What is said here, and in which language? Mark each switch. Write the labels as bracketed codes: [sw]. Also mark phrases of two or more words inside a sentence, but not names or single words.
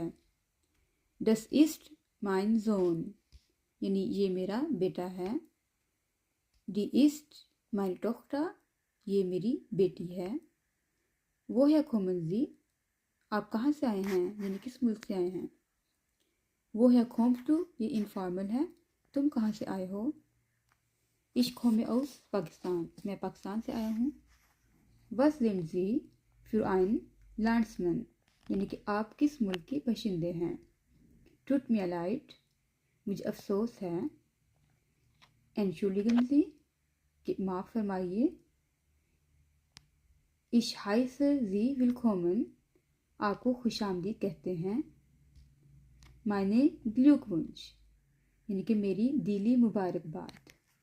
[de] Das ist mein Sohn, [ur] یعنی یہ میرا بیٹا ہے. [de] Die ist meine Tochter, [ur] یہ میری بیٹی ہے. [de] Woher kommen Sie, [ur] آپ کہاں سے آئے ہیں، یعنی کس ملک سے آئے ہیں. [de] Woher kommst du, [ur] یہ انفارمل ہے، تم کہاں سے آئے ہو. [de] Ich komme aus Pakistan, [ur] میں پاکستان سے آیا ہوں. [de] Was sind Sie für ein Landsmann, [ur] یعنی کہ آپ کس ملک کے باشندے ہیں. [de] Tut mir leid, [ur] مجھے افسوس ہے. [de] Entschuldigen Sie, [ur] کہ معاف فرمائیے. [de] Ich heiße Sie willkommen, [ur] آپ کو خوش آمدید کہتے ہیں. [de] Meine Glückwunsch, [ur] یعنی کہ میری دلی مبارکباد.